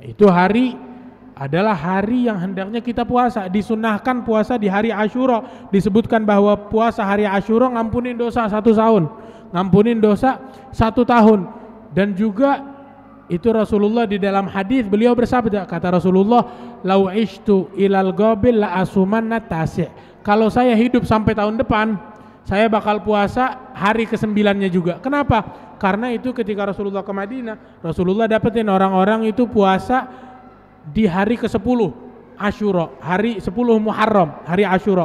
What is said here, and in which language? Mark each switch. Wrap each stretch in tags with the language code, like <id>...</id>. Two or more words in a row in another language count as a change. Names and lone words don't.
<id>Itu hari adalah hari yang hendaknya kita puasa. Disunahkan puasa di hari Asyura. Disebutkan bahwa puasa hari Asyura ngampunin dosa 1 tahun, ngampunin dosa 1 tahun. Dan juga itu Rasulullah di dalam hadis beliau bersabda, kata Rasulullah,</id> <ar>لو عشت إلى قابل لأصومن التاسع'.</ar> <id>Kalau saya hidup sampai tahun depan, saya bakal puasa hari ke-9-nya juga. Kenapa? Karena itu ketika Rasulullah ke Madinah, Rasulullah dapetin orang-orang itu puasa di hari ke-10 Asyura, hari 10 Muharram, hari Asyura.</id>